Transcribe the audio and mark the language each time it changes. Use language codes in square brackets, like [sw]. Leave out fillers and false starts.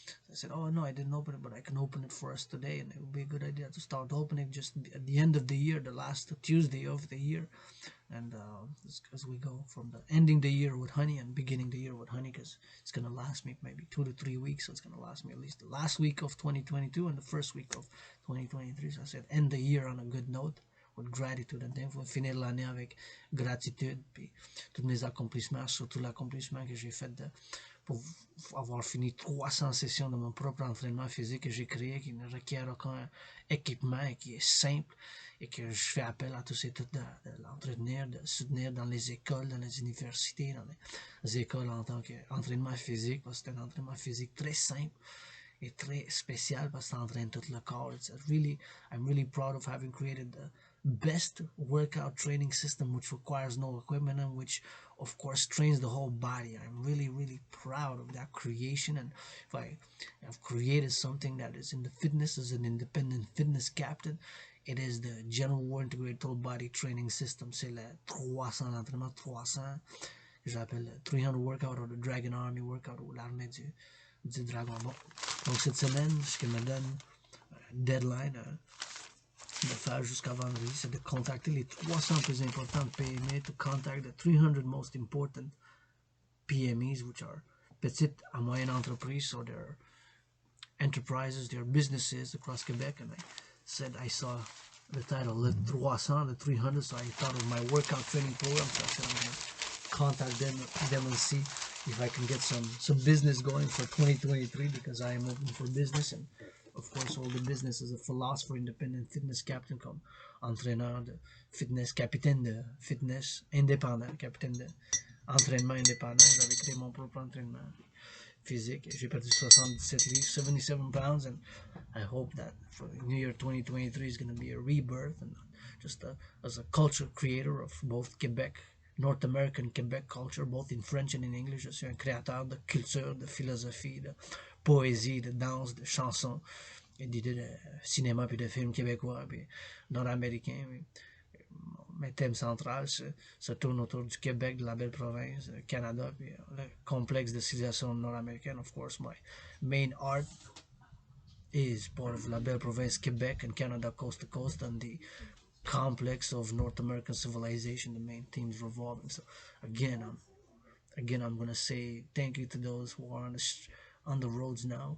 [en] I said, oh no, I didn't open it, but I can open it for us today, and it would be a good idea to start opening just at the end of the year, the last Tuesday of the year, and as we go from the ending the year with honey and beginning the year with honey, because it's gonna last me maybe 2 to 3 weeks, so it's gonna last me at least the last week of 2022 and the first week of 2023. So I said, end the year on a good note, with gratitude, and then [fr] finir l'année avec gratitude, puis tous mes accomplissements, surtout l'accomplissement que j'ai fait pour avoir fini 300 sessions de mon propre entraînement physique que j'ai créé, qui ne requiert aucun équipement et qui est simple, et que je fais appel à tous et toutes de l'entretenir, de soutenir dans les écoles, dans les universités, dans les écoles en tant qu'entraînement physique, parce que c'est un entraînement physique très simple et très spécial, parce que ça entraîne tout le corps. [en] I'm really proud of having created the best workout training system, which requires no equipment and which of course trains the whole body. I'm really proud of that creation, and if I have created something that is in the fitness as an independent fitness captain, it is the General War Integrated Total Body Training System. [fr] C'est le 300, l'entraînement 300 que j'appelle le 300 workout [en] or the Dragon Army workout, [fr] ou l'armée du dragon. Bon, donc cette semaine, ce qui me donne un deadline de faire jusqu'à vendredi, c'est de contacter les 300 plus importantes PME, [en] to contact the 300 most important PMEs, which are [fr] petites à moyennes entreprises, [en] so they're enterprises, their businesses across Quebec, and I said I saw the title Le 300, the 300, so I thought of my workout training program, so I said I'm going to contact them and see if I can get some business going for 2023, because I am open for business, and of course all the business as a philosopher, independent fitness captain, [fr] comme entraîneur de fitness, capitaine de fitness indépendant, capitaine de entraînement indépendant. J'avais créé mon propre entraînement physique. J'ai perdu 77 livres, [en] 77 pounds, and I hope that for the New Year 2023 is going to be a rebirth, and just as a culture creator of both Quebec, North American Quebec culture, both in French and in English. [fr] Je suis un créateur de culture, de philosophie, de poésie, de danse, de chansons, et d'idées de cinéma puis de films québécois puis nord-américains. Mes thèmes centrales se tournent autour du Québec, de la belle province, Canada, puis le complexe de civilisation nord-américaine. [en] Of course, my main art is part of la belle province, Quebec and Canada, coast to coast, and the complex of North American civilization, the main themes revolving. So again, I'm gonna say thank you to those who are on the roads now.